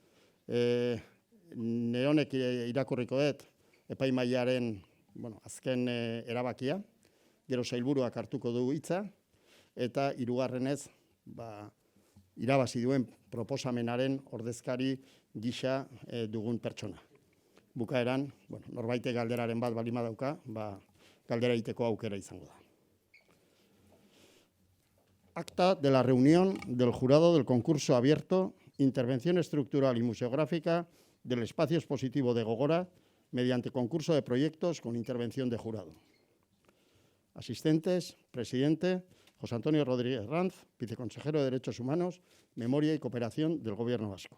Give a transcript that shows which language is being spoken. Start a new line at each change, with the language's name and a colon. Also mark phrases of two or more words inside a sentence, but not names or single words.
Basque: Neonek irakurriko dut epaimahaiaren azken erabakia, gero sailburuak hartuko du hitza, eta hirugarrenez irabazi duen proposamenaren ordezkari gisa dugun pertsona. Bukaeran, norbaitek galderaren bat baldin badauka, galdera egiteko aukera izango da.
Spanish: Acta de la reunión del jurado del concurso abierto, intervención estructural y museográfica del espacio expositivo de Gogora mediante concurso de proyectos con intervención de jurado. Asistentes, presidente, José Antonio Rodríguez Ranz, viceconsejero de Derechos Humanos, Memoria y Cooperación del Gobierno Vasco.